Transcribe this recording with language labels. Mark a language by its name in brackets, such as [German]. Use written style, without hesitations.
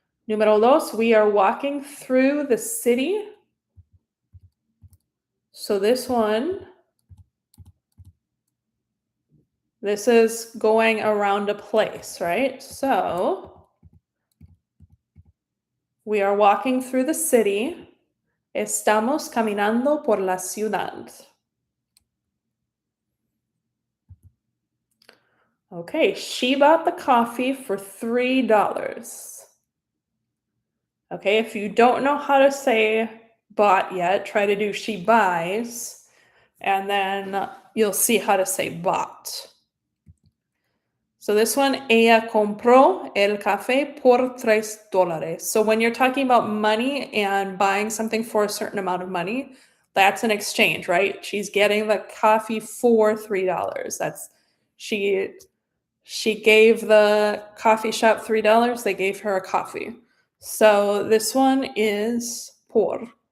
[Spanish] Número dos, [English] we are walking through the city. So this one, this is going around a place, right? So we are walking through the city. [Spanish] Estamos caminando por la ciudad. [English] Okay, she bought the coffee for $3. Okay, if you don't know how to say bought yet. Try to do she buys, and then you'll see how to say bought. So this one, [Spanish] ella compró el café por $3. [English] So when you're talking about money and buying something for a certain amount of money, that's an exchange, right? She's getting the coffee for $3. That's she gave the coffee shop $3. They gave her a coffee. So this one is por.